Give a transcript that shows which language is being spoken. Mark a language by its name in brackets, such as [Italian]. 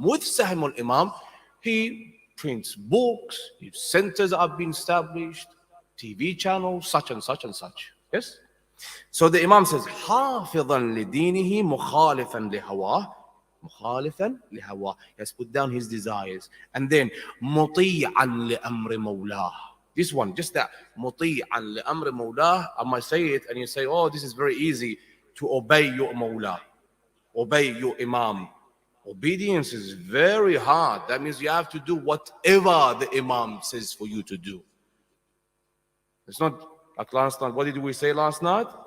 [English] With Sahmul Imam, he prints books, his centers are being established, TV channels, such and such and such. Yes? So the Imam says, [Arabic] حافظا لدينه مخالفا لهواه. مخالفا لهواه. [English] He has put down his desires. And then [Arabic] مطيعا لأمر مولاه. [English] This one, just that. [Arabic] مطيعا لأمر مولاه. [English] I might say it and you say, oh, this is very easy to obey your mawla. Obey your imam. Obedience is very hard. That means you have to do whatever the imam says for you to do. It's not like last night. What did we say last night?